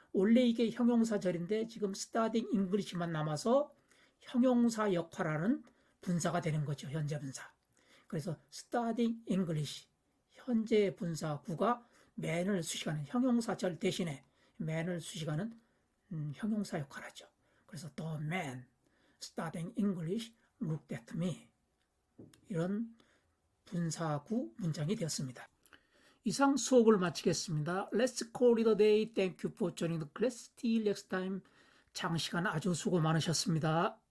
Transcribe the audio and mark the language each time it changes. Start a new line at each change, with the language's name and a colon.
Korean: 원래 이게 형용사절인데 지금 studying English만 남아서 형용사 역할하는 분사가 되는 거죠. 현재 분사. 그래서 studying English 현재 분사 구가 man을 수식하는 형용사절 대신에 man을 수식하는 형용사 역할하죠.
English: 그래서 the man studying English looked at me.
Korean: 이런 분사구 문장이 되었습니다. 이상 수업을 마치겠습니다.
English: Let's call it a day. Thank you for joining the class. Till next time.
Korean: 장시간 아주 수고 많으셨습니다.